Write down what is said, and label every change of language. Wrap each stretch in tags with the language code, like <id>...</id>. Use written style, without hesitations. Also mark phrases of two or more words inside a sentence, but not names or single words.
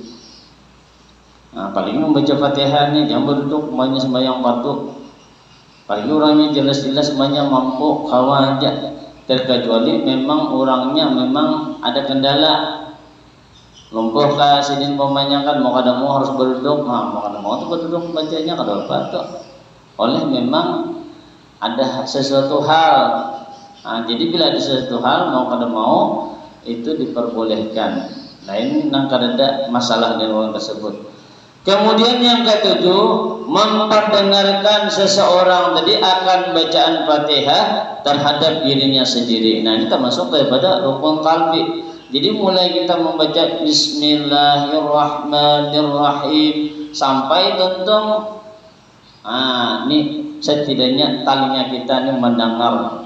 <id>Nah, paling membaca Fatihah ini jangan berduduk semuanya sembahyang fardu. Paling orangnya jelas-jelas semuanya mampu kawan aja. Terkecuali memang orangnya memang ada kendala. Lumpuh kah sini pemainnya kan</id> <bjn>mau kada mau</bjn> <id>harus berduduk,</id> <bjn>mau kada mau</bjn> <id>tuh berduduk bacanya kada apa. Oleh memang ada sesuatu hal. Nah, jadi bila ada sesuatu hal</id> <bjn>mau kada mau</bjn> <id>itu diperbolehkan. Nah ini nang kada ada masalah dengan orang tersebut. Kemudian yang ketujuh, memperdengarkan seseorang tadi akan bacaan Fatihah terhadap dirinya sendiri. Nah ini termasuk daripada rukun qalbi. Jadi mulai kita membaca Bismillahirrahmanirrahim sampai tentu ini setidaknya talinya kita ini mendengar.</id>